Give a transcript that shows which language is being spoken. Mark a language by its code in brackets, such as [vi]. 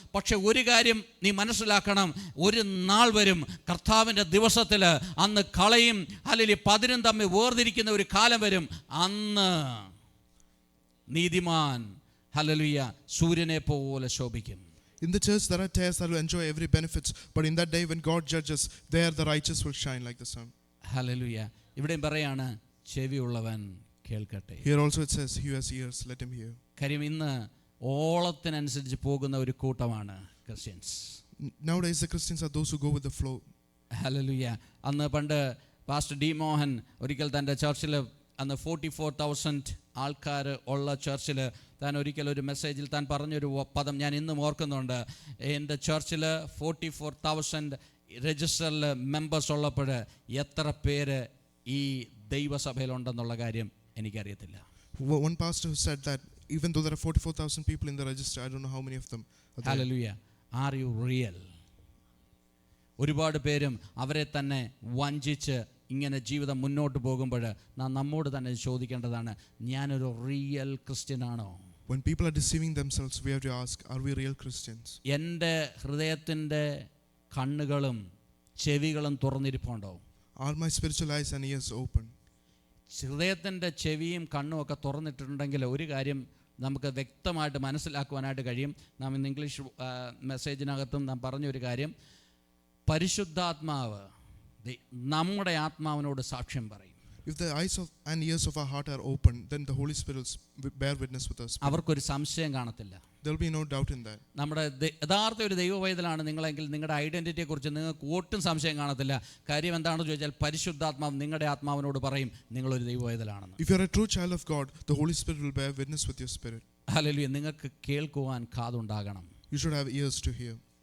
[ml] പക്ഷെ ഒരു കാര്യം നീ മനസ്സിലാക്കണം, ഒരു നാൾ വരും കർത്താവിൻ്റെ ദിവസത്തിൽ, അന്ന് കളയും ഹല്ലേലൂയ പതിരും തമ്മിൽ വേർതിരിക്കുന്ന ഒരു കാലം വരും. അന്ന് നീതിമാൻ ഹല്ലേലൂയ സൂര്യനെ പോലെ ശോഭിക്കും. [en] In the church there are tares that will enjoy every benefits, but in that day when God judges, there the righteous will shine like the sun. [ml] Hallelujah. ഇവിടെയും പറയാണ്, ചെവിയുള്ളവൻ കേൾക്കട്ടെ. [en] Here also it says, "He who has ears, let him hear." [ml] കാര്യം ഇന്ന് ഓളത്തിനനുസരിച്ച് പോകുന്ന ഒരു കൂട്ടമാണ് Christians. [en] Nowadays, the Christians are those who go with the flow. [ml] Hallelujah. അന്ന് പണ്ട് പാസ്റ്റർ ഡി മോഹൻ ഒരിക്കൽ തൻ്റെ ചർച്ചിൽ, അന്ന് 44,000 ആൾക്കാർ ഉള്ള ചർച്ചിൽ, താൻ ഒരിക്കൽ ഒരു മെസ്സേജിൽ താൻ പറഞ്ഞൊരു പദം ഞാൻ ഇന്നും ഓർക്കുന്നുണ്ട്. എൻ്റെ ചർച്ചിൽ 44,000 രജിസ്റ്ററിൽ മെമ്പേഴ്സ് ഉള്ളപ്പോൾ എത്ര പേര് ഈ ദൈവസഭയിലുണ്ടെന്നുള്ള കാര്യം എനിക്കറിയത്തില്ല. [en] One pastor who said that even though there are 44,000 people in the register, I don't know how many of them are there. Hallelujah. Are you real? [ml] ഒരുപാട് പേരും അവരെ തന്നെ വഞ്ചിച്ച് ഇങ്ങനെ ജീവിതം മുന്നോട്ട് പോകുമ്പോൾ നാം നമ്മോട് തന്നെ ചോദിക്കേണ്ടതാണ്, ഞാനൊരു real ക്രിസ്ത്യനാണോ? [en] When people are deceiving themselves, we have to ask, are we real Christians? [ml] എൻ്റെ ഹൃദയത്തിൻ്റെ കണ്ണുകളും ചെവികളും തുറന്നിരിപ്പുണ്ടോ? [en] Are my spiritual eyes and ears open? [ml] ഹൃദയത്തിൻ്റെ ചെവിയും കണ്ണും ഒക്കെ തുറന്നിട്ടുണ്ടെങ്കിൽ ഒരു കാര്യം നമുക്ക് വ്യക്തമായിട്ട് മനസ്സിലാക്കുവാനായിട്ട് കഴിയും. നാം ഇന്ന് ഇംഗ്ലീഷ് മെസ്സേജിനകത്തും നാം പറഞ്ഞൊരു കാര്യം, പരിശുദ്ധാത്മാവ് നമ്മുടെ ആത്മാവിനോട് സാക്ഷ്യം പറയും. [en] If the eyes and ears of our heart are open, then the Holy Spirit will bear witness with us. [ml] അവർക്കൊരു സംശയം കാണത്തില്ല. [en] There will be no doubt in that. [ml] നമ്മുടെ യഥാർത്ഥ ഒരു ദൈവവൈതലാണ് നിങ്ങളെങ്കിൽ നിങ്ങളുടെ ഐഡൻറ്റിറ്റിയെക്കുറിച്ച് നിങ്ങൾക്ക് ഒട്ടും സംശയം കാണത്തില്ല. കാര്യം എന്താണെന്ന് ചോദിച്ചാൽ പരിശുദ്ധാത്മാവ് നിങ്ങളുടെ ആത്മാവിനോട് പറയും നിങ്ങളൊരു ദൈവവൈതലാണെന്ന്. [en] If you are a true child of God, the Holy Spirit will bear witness with your spirit. [ml] Hallelujah. നിങ്ങൾക്ക് കേൾക്കുവാൻ കാതുണ്ടാകണം. [en] You should have ears to hear.